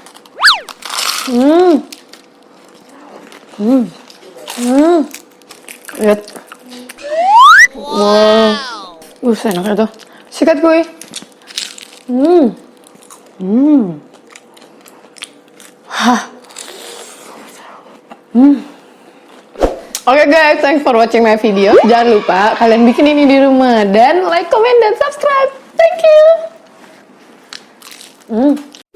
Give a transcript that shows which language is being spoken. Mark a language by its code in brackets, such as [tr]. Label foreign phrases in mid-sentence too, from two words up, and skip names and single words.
[id] Lihat. Wow. Enaknya tuh. Sikat, kuy. [en] Oke guys, thanks for watching my video. [id] Jangan lupa kalian bikin ini di rumah dan [en] like, comment, [id] dan subscribe. [en] Thank you.